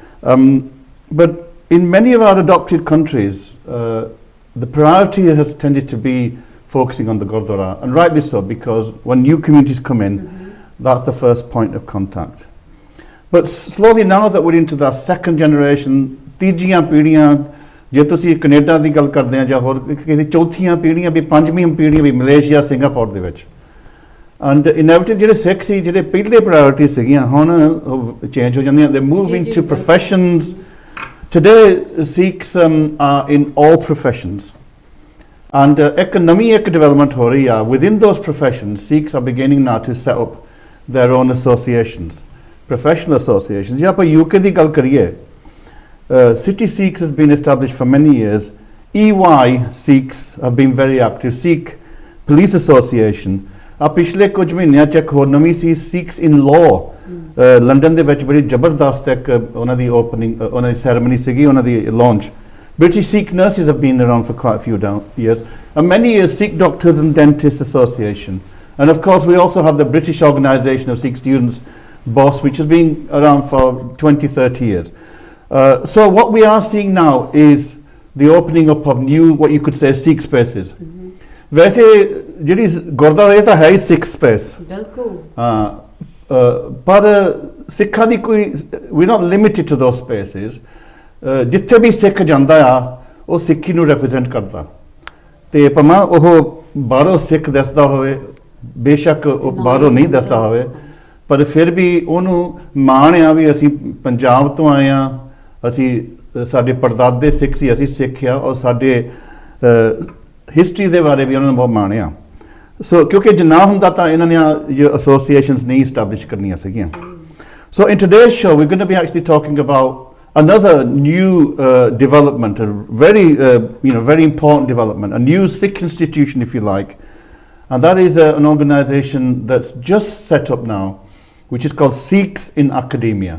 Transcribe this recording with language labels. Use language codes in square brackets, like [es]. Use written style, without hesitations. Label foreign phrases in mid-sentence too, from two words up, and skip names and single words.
[en] But in many of our adopted countries, the priority has tended to be focusing on the gurdwara, and rightly so, because when new communities come in, that's the first point of contact. But slowly, now that we're into the second generation, [pa] ਤੀਜੀਆਂ ਪੀੜ੍ਹੀਆਂ, ਜੇ ਤੁਸੀਂ ਕੈਨੇਡਾ ਦੀ ਗੱਲ ਕਰਦੇ ਆ ਜਾਂ ਹੋਰ ਕਿਸੇ ਚੌਥੀਆਂ ਪੀੜ੍ਹੀਆਂ ਵੀ, ਪੰਜਵੀਂ ਪੀੜ੍ਹੀਆਂ ਵੀ ਮਲੇਸ਼ੀਆ, ਸਿੰਗਾਪੁਰ ਦੇ ਵਿੱਚ, [en] and inevitably [pa] ਜਿਹੜੇ ਸਿੱਖ ਸੀ, ਜਿਹੜੇ ਪਹਿਲੇ ਪ੍ਰਾਇੋਰਟੀ ਸੀਗੀਆਂ, ਹੁਣ ਚੇਂਜ ਹੋ ਜਾਂਦੀਆਂ. [en] They move into professions. Today Sikhs are in all professions, and [pa] ਇੱਕ ਨਵੀਂ [en] development [pa] ਹੋ ਰਹੀ ਆ. [en] Within those professions, Sikhs are beginning now to set up their own associations, professional associations. Yeah, but [pa] UK ਦੀ ਗੱਲ ਕਰੀਏ, [en] City Sikhs has been established for many years. EY Sikhs have been very active. Sikh Police Association. [pa] ਪਿਛਲੇ ਕੁਝ ਮਹੀਨਿਆਂ ਚ ਇੱਕ ਹੋਰ ਨਵੀਂ ਸੀ, Sikhs in Law. ਲੰਡਨ ਦੇ ਵਿੱਚ ਬੜੀ ਜ਼ਬਰਦਸਤ ਇੱਕ ਉਹਨਾਂ ਦੀ ਓਪਨਿੰਗ, ਉਹਨਾਂ ਦੀ ਸੈਰੇਮਨੀ ਸੀਗੀ, ਉਹਨਾਂ ਦੀ launch. [en] British Sikh nurses have been around for quite a few years. And many years Sikh Doctors and Dentists Association. And of course we also have the British Organisation of Sikh Students, BOSS, which has been around for 20-30 years. So what we are seeing now is the opening up of new, what you could say, Sikh spaces. [pa] वैसे ਜਿਹੜੀ ਗੁਰਦੁਆਰਾ ਇਹ ਤਾਂ ਹੈ ਹੀ [en] Sikh space, [pa] ਪਰ ਸਿੱਖਾਂ ਦੀ ਕੋਈ, [en] we're not limited to those spaces. [pa] ਜਿੱਥੇ ਵੀ ਸਿੱਖ ਜਾਂਦਾ ਆ ਉਹ ਸਿੱਖੀ ਨੂੰ represent ਕਰਦਾ, ਤੇ ਭਾਵੇਂ ਉਹ ਬਾਹਰੋਂ ਸਿੱਖ ਦੱਸਦਾ ਹੋਵੇ, ਬੇਸ਼ੱਕ ਉਹ ਬਾਹਰੋਂ ਨਹੀਂ ਦੱਸਦਾ ਹੋਵੇ, ਪਰ ਫਿਰ ਵੀ ਉਹਨੂੰ ਮਾਣ ਆ ਵੀ ਅਸੀਂ ਪੰਜਾਬ ਤੋਂ ਆਏ ਆ, ਅਸੀਂ ਸਾਡੇ ਪੜਦਾਦੇ ਸਿੱਖ ਸੀ, ਅਸੀਂ ਸਿੱਖ ਆ, ਔਰ ਸਾਡੇ ਹਿਸਟਰੀ ਦੇ ਬਾਰੇ ਵੀ ਉਹਨਾਂ ਨੂੰ ਬਹੁਤ ਮਾਣ ਆ. ਸੋ ਕਿਉਂਕਿ ਜੇ ਨਾ ਹੁੰਦਾ ਤਾਂ ਇਹਨਾਂ ਨੇ ਐਸੋਸੀਏਸ਼ਨਸ ਨਹੀਂ ਐਸਟੈਬਲਿਸ਼ ਕਰਨੀਆਂ ਸੀਗੀਆਂ. [en] So in today's show we're going to be actually talking about another new development, a very very important development, a new Sikh institution if you like, and that is an organisation that's just set up now, which is called Sikhs in Academia.